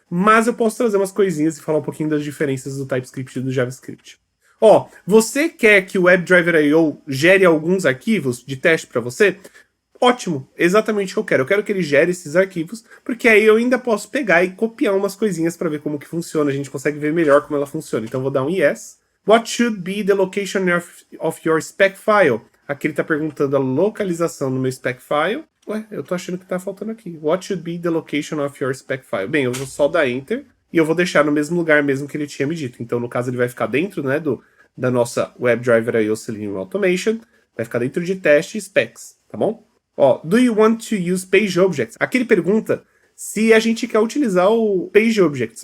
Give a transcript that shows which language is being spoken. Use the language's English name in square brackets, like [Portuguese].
[Portuguese] Mas eu posso trazer umas coisinhas e falar um pouquinho das diferenças do TypeScript e do JavaScript. Ó, você quer que o WebDriver.io gere alguns arquivos de teste para você? Ótimo, exatamente o que eu quero. Eu quero que ele gere esses arquivos, porque aí eu ainda posso pegar e copiar umas coisinhas para ver como que funciona. A gente consegue ver melhor como ela funciona. Então eu vou dar um yes. [English] What should be the location of your spec file? [Portuguese] Aqui ele está perguntando a localização do meu spec file. Ué, eu tô achando que tá faltando aqui. [English] What should be the location of your spec file? [Portuguese] Bem, eu vou só dar enter e eu vou deixar no mesmo lugar mesmo que ele tinha me dito. Então, no caso, ele vai ficar dentro, né, da nossa WebDriver.io Selenium Automation. Vai ficar dentro de teste e specs, tá bom? Ó, [English] do you want to use Page Objects? [Portuguese] Aqui ele pergunta se a gente quer utilizar o Page Objects.